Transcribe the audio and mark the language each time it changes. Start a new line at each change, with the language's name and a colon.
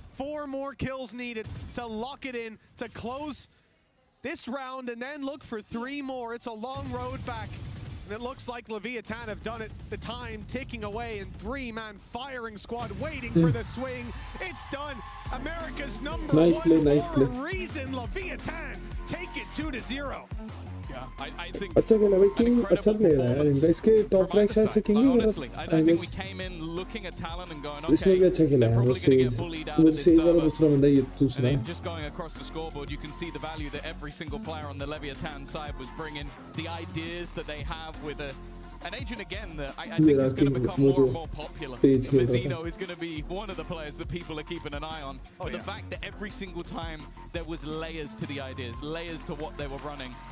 English: 4 more kills needed to lock it in, to close this round, and then look for 3 more. It's a long road back. And it looks like Leviathan have done it. The time ticking away, and 3-man firing squad waiting for the swing. It's done. America's number 1 for a reason. Leviathan take it 2-0. Yeah, I think
Hindi: अच्छा खेला भाई king अच्छा player है यार इनका इसके top rank शायद से king he
English: honestly, I think we came in looking at Talon and going, okay,
Hindi: इसने भी अच्छा खेला है मुझसे वाला दूसरा बंदा ये दूसरा
English: and just going across the scoreboard, you can see the value that every single player on the Leviathan side was bringing, the ideas that they have with an agent again that I think is going to become more and more popular. Mazzino is going to be one of the players that people are keeping an eye on. But the fact that every single time there was layers to the ideas, layers to what they were running.